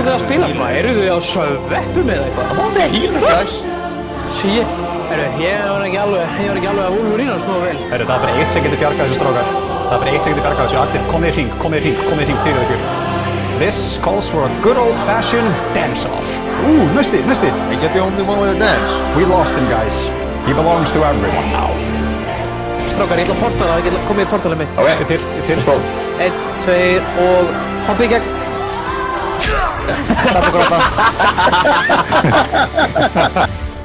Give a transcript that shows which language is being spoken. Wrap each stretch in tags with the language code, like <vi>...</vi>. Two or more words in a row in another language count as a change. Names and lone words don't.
<is>spila svona? Eru þið á sveppum eða eitthvað?</is> <en>I'm on that healer, guys. Shit.</en> <is>Ég var ekki alveg að Wolverine snúa vel. Það er bara eitt sem getur bjargað þessu strákar. Það er bara eitt sem getur bjargað þessu. Allir, komið í hring, fyrir ykkur.</is> <en>This calls for a good old-fashioned dance-off.</en> <is>Næsti.</is> <en>Ain't that the only one with a dance? We lost him, guys. He belongs to everyone now.</en> <is>Strákar, ég ætla að portala, ég ætla að koma í portalið mitt. Ok, til. 1, 2 og hoppa í gegn. Gráta.</is>